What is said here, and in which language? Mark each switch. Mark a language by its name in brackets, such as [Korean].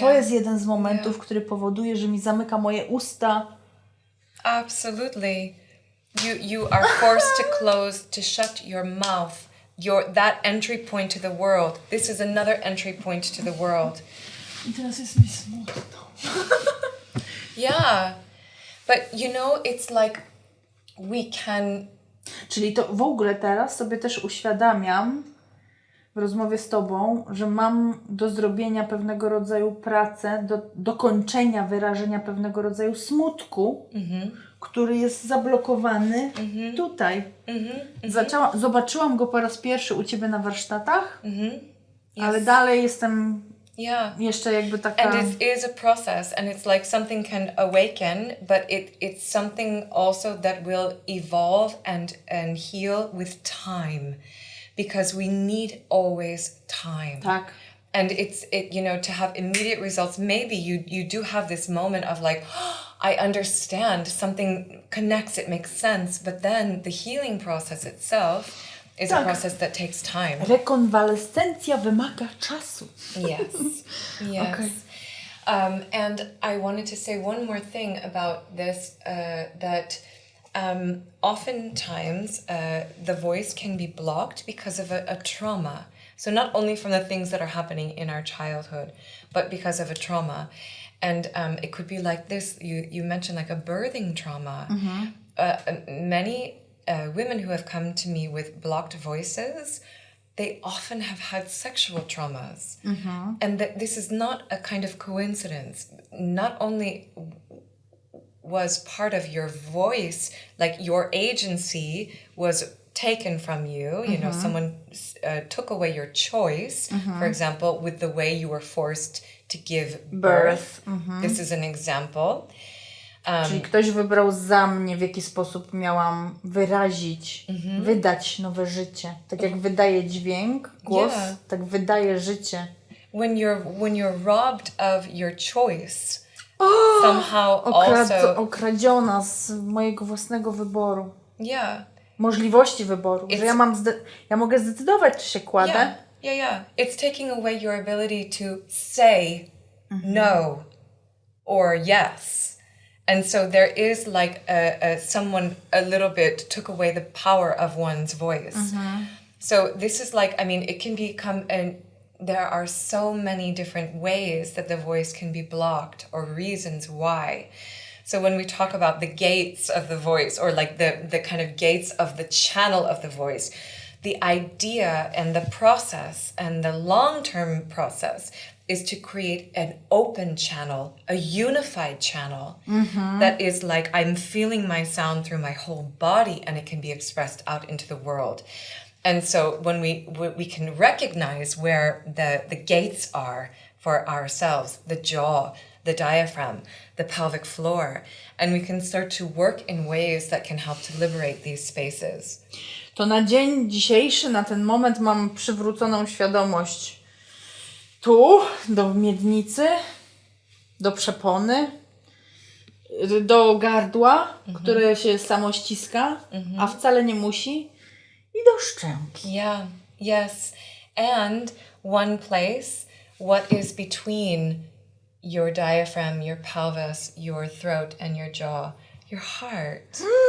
[Polish] To jest jeden z momentów, który powoduje, że mi zamyka moje usta. [English] Absolutely. You are forced to shut your mouth. That entry point to the world. This is another entry point to the world. [Polish] I teraz jest mi smutno. [English] Yeah. But you know, it's like we can... [Polish] Czyli to w ogóle teraz sobie też uświadamiam w rozmowie z Tobą, że mam do zrobienia pewnego rodzaju pracę, do dokończenia wyrażenia pewnego rodzaju smutku, który jest zablokowany tutaj. Zobaczyłam go po raz pierwszy u Ciebie na warsztatach, ale dalej jestem jeszcze jakby taka... [English] And it is a process, and it's like something can awaken, but it's something also that will evolve and heal with time, because we need always time. [Polish] Tak. [English] And it's you know, to have immediate results. Maybe you do have this moment of like, oh, I understand, something connects, it makes sense, but then the healing process itself is a process that takes time. [Polish] Rekonwalescencja wymaga czasu. [English] Yes. Okay. And I wanted to say one more thing about this, that oftentimes the voice can be blocked because of a trauma. So not only from the things that are happening in our childhood, but because of a trauma. And it could be like this, you mentioned like a birthing trauma. Many women who have come to me with blocked voices, they often have had sexual traumas. And that this is not a kind of coincidence. Not only was part of your voice, like your agency was taken from you, you know, someone took away your choice, for example, with the way you were forced to give birth. This is an example. [Polish] Czyli ktoś wybrał za mnie, w jaki sposób miałam wyrazić, wydać nowe życie. Tak jak wydaje dźwięk, głos, tak wydaje życie. [English] When you're robbed of your choice, somehow also... [Polish] Okradziona z mojego własnego wyboru. [English] Yeah. [Polish] możliwości wyboru, że ja mogę zdecydować, czy się kładę. [English] Yeah. It's taking away your ability to say no or yes. And so there is like someone a little bit took away the power of one's voice. So this is like, I mean, it can become there are so many different ways that the voice can be blocked or reasons why. So when we talk about the gates of the voice or like the kind of gates of the channel of the voice, the idea and the process and the long-term process is to create an open channel, a unified channel that is like I'm feeling my sound through my whole body and it can be expressed out into the world. And so when we can recognize where the gates are for ourselves, the jaw, the diaphragm, the pelvic floor, and we can start to work in ways that can help to liberate these spaces. [Polish] To na dzień dzisiejszy, na ten moment mam przywróconą świadomość tu, do miednicy, do przepony, do gardła, które się samo ściska, a wcale nie musi, i do szczęki. [English] Yeah, yes. And one place, what is between your diaphragm, your pelvis, your throat and your jaw, your heart.